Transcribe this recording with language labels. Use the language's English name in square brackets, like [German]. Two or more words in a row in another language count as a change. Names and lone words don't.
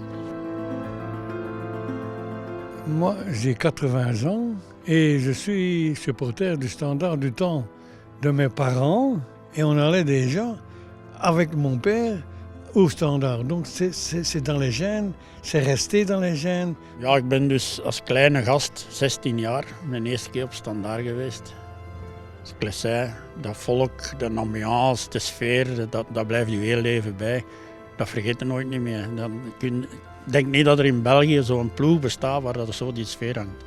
[French] Moi, j'ai 80 ans et je suis supporter du Standard du temps de mes parents et on allait déjà avec mon père au Standard. Donc c'est dans les gènes, c'est resté dans les gènes. [Dutch] Ja, ik ben dus als kleine gast, 16 jaar, mijn eerste keer op Standaard geweest. Sclessin, dat volk, de ambiance, de sfeer, dat blijft je heel leven bij. Dat vergeet je nooit niet meer. Ik denk niet dat er in België zo'n ploeg bestaat waar dat zo die sfeer hangt.